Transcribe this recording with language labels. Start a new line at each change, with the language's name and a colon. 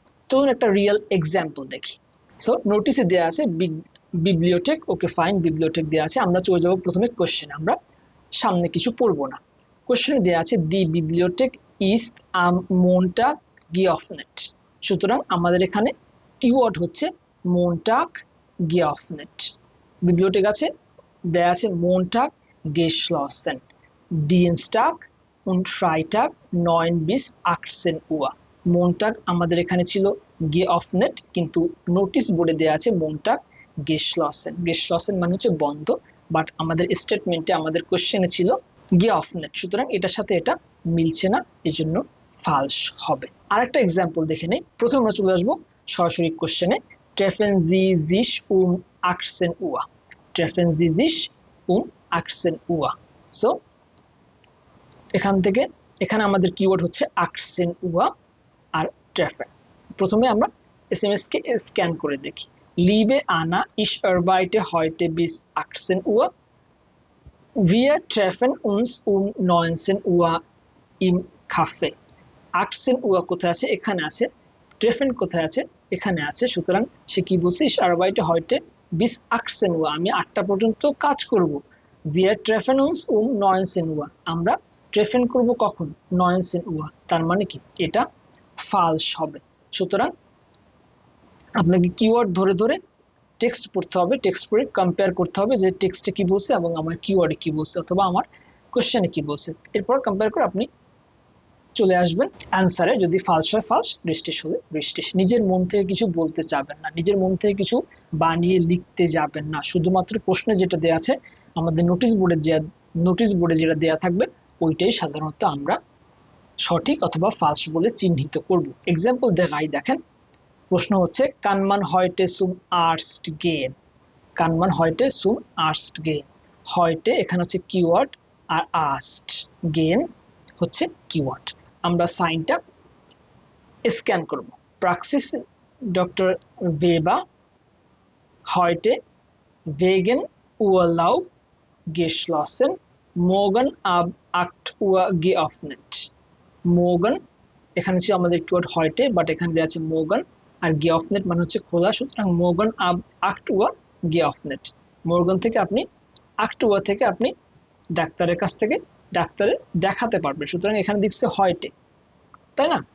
Bangla: চলুন একটা real example দেখি। সো নোটিসে দেওয়া আছে বিবলিওটেক, ওকে ফাইন, বিবলিওটেক দেওয়া আছে। আমরা চলে যাব প্রথমে কোশ্চেন, আমরা সামনে কিছু পড়বো না। কোশ্চেনে দেওয়া আছে
German: দি বিবলিওটেক ইজ আম মোনটাগ geöffnet।
Bangla: সুতরাং আমাদের এখানে কিওয়ার্ড হচ্ছে মোনটাগ geöffnet। বিবলিওটেক আছে, দেয়া আছে
German: মোনটাগ geschlossen, Dienstag und Freitag 9 bis 18 Uhr।
Bangla: মোনটাগ আমাদের এখানে ছিল geöffnet, কিন্তু নোটিশ বোর্ডে দেওয়া আছে মোনটাগ geschlossen। geschlossen মানে হচ্ছে বন্ধ, বাট আমাদের স্টেটমেন্টে, আমাদের কোশ্চেনে ছিল geöffnet, সুতরাং এটার সাথে এটা মিলছে না, এই জন্য ফালস হবে। আরেকটা এক্সাম্পল দেখে নেই। প্রথমে আমরা চলে আসবো সরাসরি কোশ্চেনে,
German: treffen Sie sich 18 Uhr, treffen Sie sich 18 Uhr।
Bangla: So এখান থেকে এখানে আমাদের কিওয়ার্ড হচ্ছে 18 Uhr আর treffen। প্রথমে আমরা এসএমএস কে স্ক্যান করে দেখি।
German: Liebe Anna, ich arbeite heute bis 18 Uhr. Wir treffen uns 19 Uhr im Café।
Bangla: 18 Uhr কোথায় আছে? এখানে আছে। treffen কোথায় আছে? এখানে আছে। সুতরাং সে কি বলছে?
German: Ich arbeite heute bis 18 Uhr,
Bangla: আমি 8টা পর্যন্ত কাজ করব।
German: Wir treffen uns 19 Uhr,
Bangla: আমরা treffen করব কখন? 19 Uhr। তার মানে কি? এটা ফালস হবে। সুতরাং আপনাকে কিওয়ার্ড ধরে ধরে টেক্সট পড়তে হবে, টেক্সট পড়ে কম্পেয়ার করতে হবে যে টেক্সটে কি বলছে এবং আমার কিওয়ার্ডে কি বলছে, অথবা আমার কোশ্চেনে কি বলছে। এরপর কম্পেয়ার করে আপনি চলে আসবেন অ্যান্সারে। যদি ফালস হয় ফালস, রিস্টিশ হলে রিস্টিশ। নিজের মন থেকে কিছু বলতে যাবেন না, নিজের মন থেকে কিছু বানিয়ে লিখতে যাবেন না। শুধুমাত্র প্রশ্নে যেটা দেওয়া আছে আমাদের নোটিশ বোর্ডে যেটা দেওয়া থাকবে ওইটাই সাধারণত আমরা সঠিক অথবা ফালস বলে চিহ্নিত করব। এক্সাম্পল দেখাই, দেখেন প্রশ্ন হচ্ছে
German: কানমান হয়টে সুম আর্স্ট গেন। কানমান হয়টে সুম আর্স্ট গেন।
Bangla: হয়টে এখানে হচ্ছে কিওয়ার্ড আর আস্ট গেন হচ্ছে কিওয়ার্ড। আমরা সাইনটা স্ক্যান করব।
German: প্রাক্সিস ডক্টর বেবা heute wegen Urlaub geschlossen, morgen ab 8 Uhr geöffnet.
Bangla: morgen এখানে ছিল আমাদের কিওয়ার্ড heute, বাট এখানে দেওয়া আছে morgen আর geöffnet মানে হচ্ছে খোলা, সুতরাং
German: morgen ab 8 Uhr geöffnet।
Bangla: morgen থেকে আপনি 8 Uhr থেকে আপনি ডাক্তারের কাছ থেকে ডাক্তারে দেখাতে পারবেন, সুতরাং এখানে দিচ্ছে heute, তাই না?